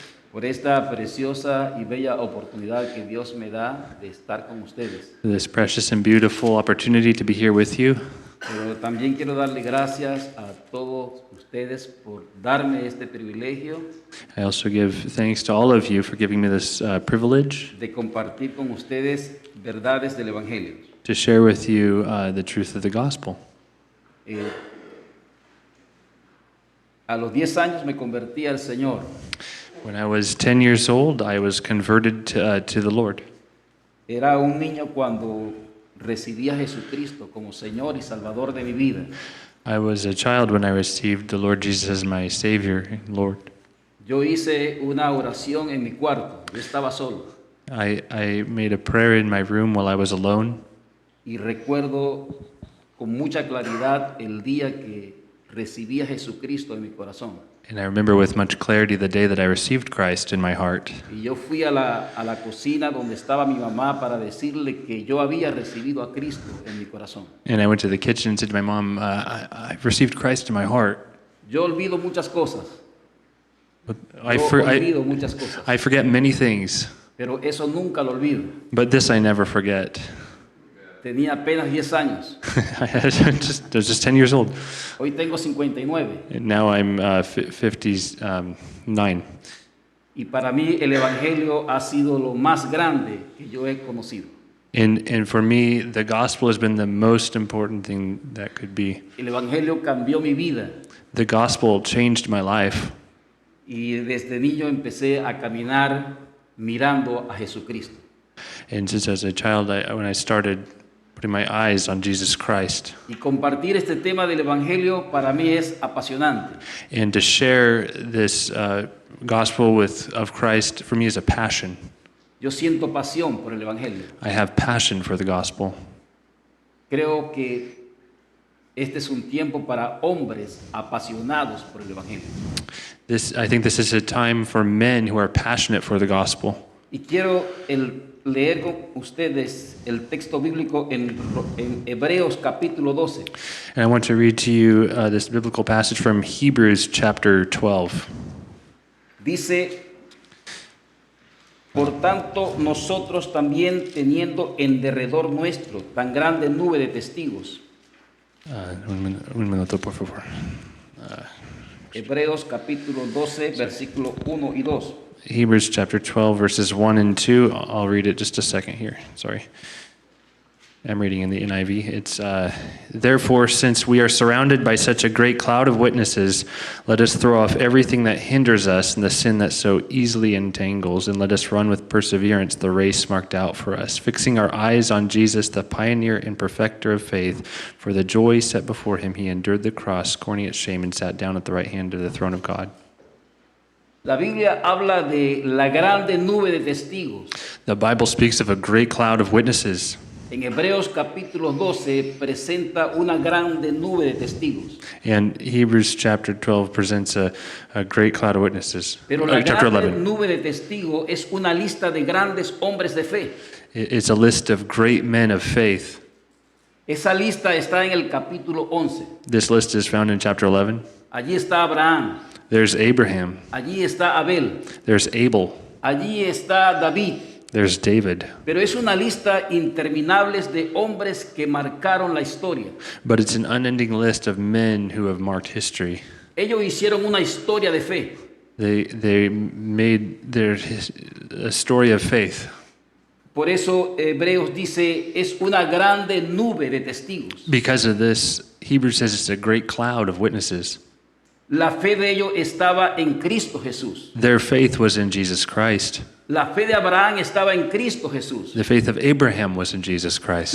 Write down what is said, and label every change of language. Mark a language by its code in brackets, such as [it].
[es] por esta preciosa y bella oportunidad que Dios me da de estar con ustedes. [en] for this precious and beautiful opportunity to be here with you. [es] Pero también quiero darle gracias a todos ustedes por darme este privilegio [en] I also give thanks to all of you for giving me this privilege [es] de compartir con ustedes verdades del Evangelio. [en] to share with you the truth of the gospel. [es] A los 10 años me convertí al Señor. [en] When I was 10 years old, I was converted to the Lord. [es] Era un niño cuando recibí a Jesucristo como Señor y Salvador de mi vida. [en] I was a child when I received the Lord Jesus as my Savior and Lord. [es] Yo hice una oración en mi cuarto, yo estaba solo. [en] I made a prayer in my room while I was alone, [es] Y recuerdo con mucha claridad el día que recibí a Jesucristo en mi corazón. [en] and I remember with much clarity the day that I received Christ in my heart. [es] Y yo fui a la cocina donde estaba mi mamá para decirle que yo había recibido a Cristo en mi corazón. [en] And I went to the kitchen and said to my mom, I've received Christ in my heart. [es] Yo olvido muchas cosas, [en] But [es] olvido muchas cosas, [en] I forget many things, [es] pero eso nunca lo olvido. [en] but this I never forget. [es] Tenía apenas 10 años, [en] I was just 10 years old. [es] hoy tengo 59. [en] And now I'm 59. [es] Y para mí el Evangelio ha sido lo más grande que yo he conocido. [en] And for me, the gospel has been the most important thing that could be. [es] El Evangelio cambió mi vida [en] The gospel changed my life. [es] y desde niño empecé a caminar mirando a Jesucristo. [en] And since as a child, when I started putting my eyes on Jesus Christ, [es] Y compartir este tema del Evangelio para mí es apasionante. [en] and to share this gospel of Christ, for me is a passion. [es] Yo siento pasión por el Evangelio. [en] I have passion for the gospel. [es] Creo que este es un tiempo para hombres apasionados por el Evangelio. [en] I think this is a time for men who are passionate for the gospel. [es] Y quiero leer con ustedes el texto bíblico en Hebreos capítulo 12. [en] And I want to read to you this biblical passage from Hebrews chapter 12. [es] Dice, por tanto, nosotros también teniendo en derredor nuestro tan grande nube de testigos. Un minuto, por favor. Hebreos capítulo 12, versículo 1 y 2. [en] Hebrews chapter 12, verses 1 and 2. I'll read it just a second here. Sorry. I'm reading in the NIV. It's, therefore, since we are surrounded by such a great cloud of witnesses, let us throw off everything that hinders us and the sin that so easily entangles, and let us run with perseverance the race marked out for us, fixing our eyes on Jesus, the pioneer and perfecter of faith. For the joy set before him, he endured the cross, scorning its shame, and sat down at the right hand of the throne of God. [es] La Biblia habla de la grande nube de testigos. [en] The Bible speaks of a great cloud of witnesses. [es] En Hebreos capítulo 12 presenta una grande nube de testigos. [en] And Hebrews chapter 12 presents a great cloud of witnesses. [es] Pero la [en] Chapter [es] grande [en] 11. [es] nube de testigos es una lista de grandes hombres de fe. [en] It's a list of great men of faith. [es] Esa lista está en el capítulo 11. [en] This list is found in chapter 11. [es] Allí está Abraham, [en] There's Abraham, [es] allí está Abel, [en] there's Abel, [es] allí está David. [en] there's David. [es] Pero es una lista interminable de hombres que marcaron la historia. [en] But it's an unending list of men who have marked history. [es] Ellos hicieron una historia de fe. [en] They made a story of faith. [es] Por eso Hebreos dice, es una grande nube de testigos. [en] Because of this, Hebrews says it's a great cloud of witnesses. [es] La fe de ellos estaba en Cristo Jesús. [en] Their faith was in Jesus Christ. [es] La fe de Abraham estaba en Cristo Jesús. [en] The faith of Abraham was in Jesus Christ.